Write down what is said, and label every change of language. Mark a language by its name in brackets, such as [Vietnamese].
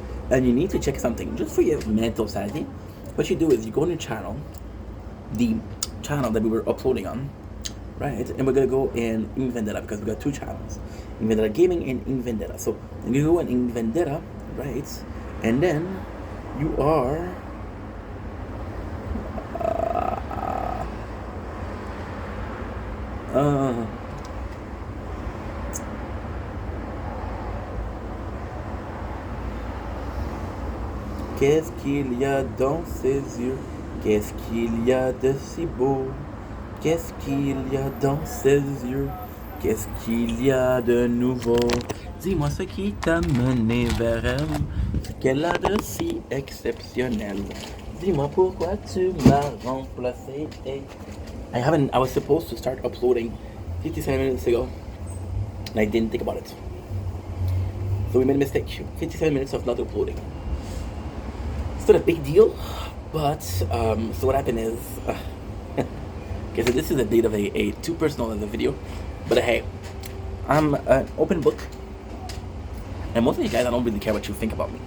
[English] And you need to check something just for your mental sanity. What you do is you go on your channel, the channel that we were uploading on, right? And we're gonna go in Vendetta because we got two channels, in Vendetta Gaming and in Vendetta. So you go in Vendetta, right? And then you are [French] qu'est-ce qu'il y a dans ses yeux? Qu'est-ce qu'il y a de si beau? Qu'est-ce qu'il y a dans ses yeux? Qu'est-ce qu'il y a de nouveau? Dis-moi ce qui t'a mené vers elle, ce qu'elle a de si exceptionnel. Dis-moi pourquoi tu m'as remplacé. [English] I was supposed to start uploading 57 minutes ago, and I didn't think about it. So we made a mistake. 57 minutes of not uploading. It's not a big deal, but so what happened is, okay, so this is a bit of a too personal of a video, but hey, I'm an open book, and most of you guys, I don't really care what you think about me.